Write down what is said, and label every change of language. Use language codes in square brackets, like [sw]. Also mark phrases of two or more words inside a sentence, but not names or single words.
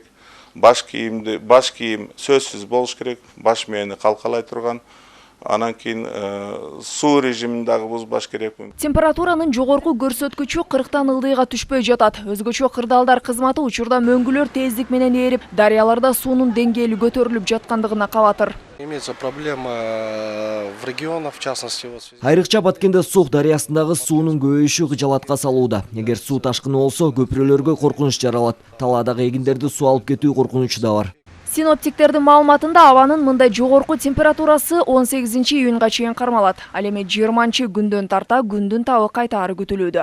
[ky] Баш кийим сөзсүз болуш керек, баш мээни калкалай турган. Анан кийин суу режимин дагы бузбаш керек. Температуранын жогорку көрсөткүчү 40тан ылдыйга түшпөй жатат. Өзгөчө кырдаалдар кызматы учурда мөңгүлөр тездик менен ээрип, дарыяларда суунун деңгээли көтөрүлүп жаткандыгына кабатыр. [ru] Имеется проблема в регионах, в частности. [ky] Айрыкча Баткенде Сук дарыясындагы суунун көбөйүшү кыжалатка салууда. Эгер суу ташкыны болсо, көпүрөлөргө коркунуч жаралат. Талаадагы эгиндерди суу алып кетүү коркунучу да бар. Синоптиктердин маалыматында абанын мындай жогорку температурасы 18-июнга чейин кармалат. Ал эми 20-күндөн тарта күндүн табы кайтаары күтүлүүдө.